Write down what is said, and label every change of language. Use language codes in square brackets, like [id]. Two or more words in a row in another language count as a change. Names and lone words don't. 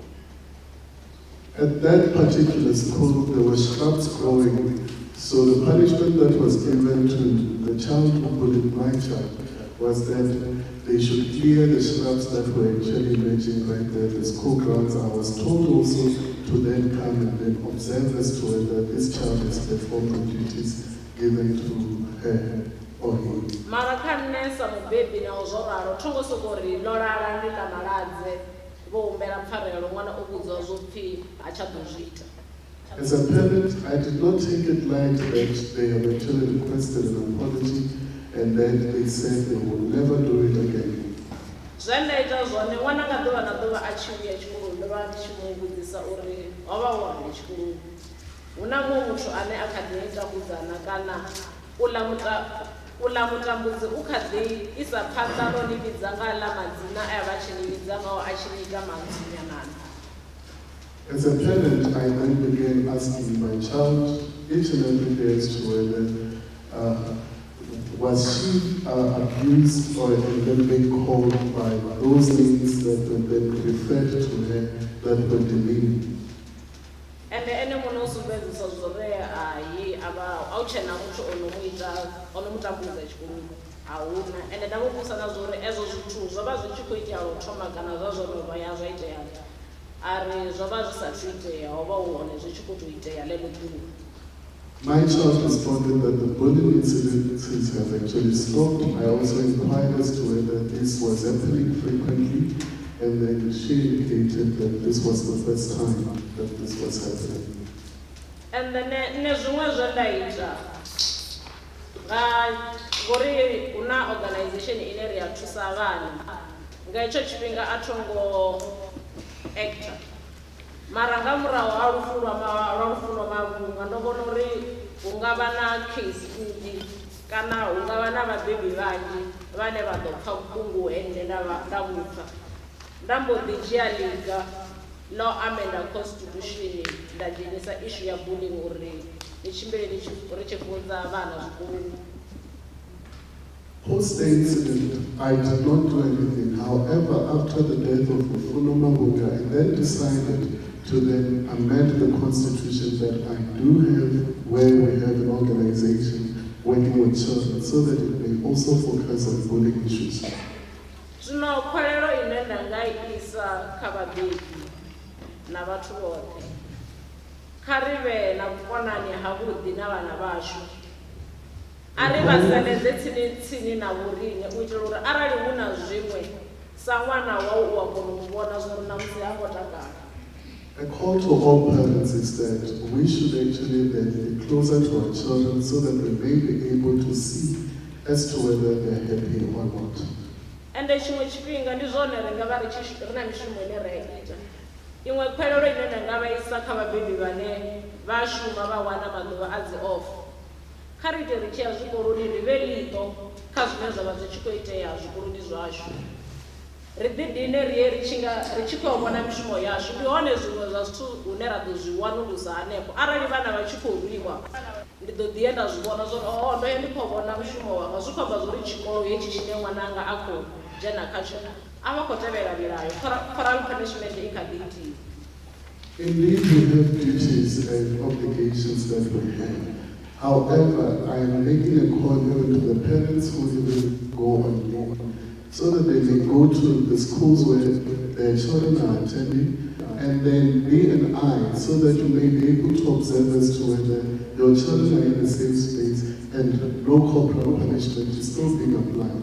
[en] At that particular school, there were shrubs growing, so the punishment that was given to the child who bullied my child was that they should clear the shrubs that were actually emerging right there at the school grounds. I was told also to then come and then observe as to whether this child has performed the duties given to her. [ve] Mara kanne sa mubebi na uzoraro thongo sokori lolala ndi kana ladze vho humbela pfarelo ṅwana o vhudzwa zwo pfi a tsha ḓo zwi ita. [en] As a parent, I did not take it light that they have actually requested an apology and then they said they will never do it again. [ve] Zwe nda ita zwone ṅwana nga ḓuvha na ḓuvha a tshi vhuya tshikoloni ndo vha ndi tshi mu vhudzisa uri ho vha hu hani tshikoloni. Hu na muṅwe muthu ane a kha ḓi ita vhudzana kana uḽa mutambudzi u kha ḓi isa phanḓa ḽo ni vhidza nga ḽa madzina a vha tshi ni vhidza ngao a tshi ni ita mantsinyana. [en] As a parent, I then began asking my child each and every day as to whether was she abused or then being called by those names that were then referred to her that were demeaning. [ve] And ene muno sumbedzisa zwore ai aba au tshena muthu ono mutambudza tshikoloni ahuna ende nda muvhusa na zwori ezwo zwithu zwo vha zwi tshi khou itea lo thoma kana zwa zwo vha ya zwa itea ari zwo vha zwi sathu itea ho vha hu hone zwi tshi khou itea ḽeḽo ḓuvha. [en] My child responded that the bullying incidents have actually stopped. I also inquired as to whether this was happening frequently, and then she indicated that this was the first time that this was happening. And then [ve] ne zwiṅwe zwe nda ita ngori hu na organization ine ri ya thusa vhana nga hetsho tshifhinga a thongo actor mara nga murahu ha lufu lwa mavhunga ndo vhona uri hu nga vha na case nnzhi kana hu nga vha na vhabebi vhanzhi vhane vha ḓo pfa vhuṱungu ende nda vhupfa nda mbo ḓi dzhia liga ḽo [en] amenda constitution [ve] nda dzhenisa issue ya bullying uri ni tshimbile ri tshi funza vhana zwikoloni. [en] Post the incident, I did not do anything. However, after the death of Mfuno Mabunga, I then decided to then amend the constitution that I do have, where we have an organization working with children, so that it may also focus on bullying issues. [ve] Zwino khwelelo ine nda nga isa kha vhabebi na vhathu vhoṱhe kha ri vhe na vhukonani havhuḓi na vhana vhashu a ri vha sendedze tsini na vhoriṋe u itela uri arali hu na zwiṅwe sa ṅwana wau u a kona u vhona zwori na musi ha ngo takala. [en] A call to all parents is that we should actually then be closer to our children so that we may be able to see as to whether they're happy or not. [ve] Ende tshiṅwe tshifhinga ndi zwone ri nga vha ri na mishumo ine ra ita iṅwe khwelelo ine nda nga vha isa kha vhabebi vhane vha shuma vha wana maḓuvha a dzi off, kha ri ite ri tshi ya zwikoloni ri vhe ḽiṱo kha zwine zwa vha zwi tshi khou itea zwikoloni zwashu, ri ḓidine ri ye ri tshi khou vhona mishumo yashu. Ndi hone zwiṅwe zwa zwithu hune ra ḓo zwi wanulusa hanefho. Arali vhana vha tshi khou rwiwa, ndi ḓo ḓi ye nda zwi vhona zwori ndo ye ndi khou vhona mushumo wanga, zwi khou amba zwori tshikolo hetshi tshine ṅwananga a khou dzhena khatsho a vha khou tevhela milayo, [en] corporal punishment [ve] i kha ḓi itiwa. [en] Indeed, we have duties and obligations that we have. However, I am making a call even to the parents who even go on leave, so that they may go to the schools where their children are attending, and then be an eye, so that you may be able to observe as to whether your children are in the same space and no corporal punishment is still being applied.